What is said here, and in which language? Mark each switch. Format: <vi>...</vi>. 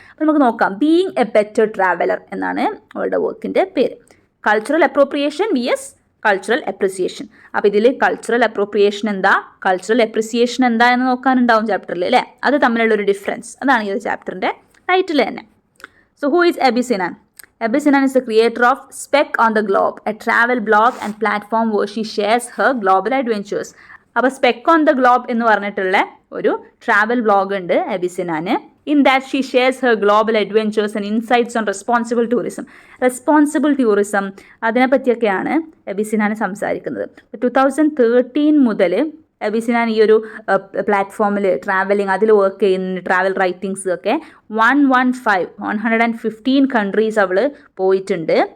<ml>അപ്പോൾ നമുക്ക് നോക്കാം, ബീയിങ് എ ബെറ്റർ ട്രാവലർ എന്നാണ് അവളുടെ വർക്കിൻ്റെ പേര്. Cultural appropriation vs cultural appreciation. അപ്പോൾ ഇതിൽ കൾച്ചറൽ അപ്രോപ്രിയേഷൻ എന്താ, കൾച്ചറൽ അപ്രിസിയേഷൻ എന്താ എന്ന് നോക്കാനുണ്ടാവും ചാപ്റ്ററിൽ, അല്ലേ? അത് തമ്മിലുള്ളൊരു ഡിഫറൻസ്, അതാണ് ഈ ഒരു ചാപ്റ്ററിൻ്റെ ടൈറ്റിൽ തന്നെ.</ml> <en>So who is Abhi Sinan? Abhi Sinan is the creator of Speck on the Globe, a travel blog and platform where she shares her global adventures.</en> <ml>അപ്പോൾ സ്പെക്ക് ഓൺ ദ ഗ്ലോബ് എന്ന് പറഞ്ഞിട്ടുള്ള ഒരു ട്രാവൽ ബ്ലോഗ് ഉണ്ട് Abi സിനാന്.</ml> <en>in that she shares her global adventures and insights on responsible tourism</en> <ml>അതിനെപ്പറ്റിയൊക്കെയാണ് Abi Sinan സംസാരിക്കുന്നത്. 2013 മുതൽ അബി സിനാൻ ഈ ഒരു പ്ലാറ്റ്ഫോമിൽ അതിൽ വർക്ക് ചെയ്യുന്ന ട്രാവൽ റൈറ്റിങ്സ് ഒക്കെ 115 കൺട്രീസ് അവൾ പോയിട്ടുണ്ട്.</ml>